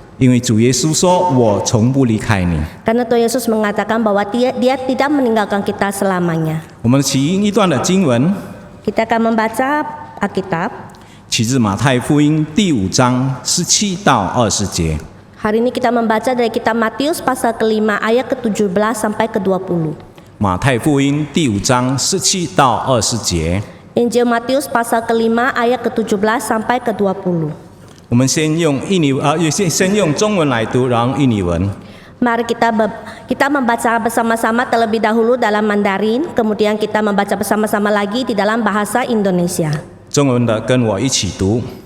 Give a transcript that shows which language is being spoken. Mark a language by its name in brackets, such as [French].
[Chinese] 因为主耶稣说：“我从不离开你。 [Indonesian] Karena Tuhan Yesus mengatakan bahwa dia tidak meninggalkan kita selamanya. ” [Chinese] 我们起因一段的经文， [Indonesian] Kita akan membaca Alkitab. [Chinese] 取自马太福音第5章17到20节。 [Indonesian] Hari ini kita membaca dari kitab Matius pasal ke-5 ayat ke-17 sampai ke-20. [Chinese] 马太福音第5章17到20节。 [Indonesian] Injil Matius pasal ke-5 ayat ke-17 sampai ke-20. [Chinese] 我们先用中文来读，然后印尼文。 [Indonesian] Mari kita membaca bersama-sama terlebih dahulu dalam Mandarin, kemudian kita membaca bersama-sama lagi di dalam bahasa Indonesia. [Chinese] 中文的跟我一起读。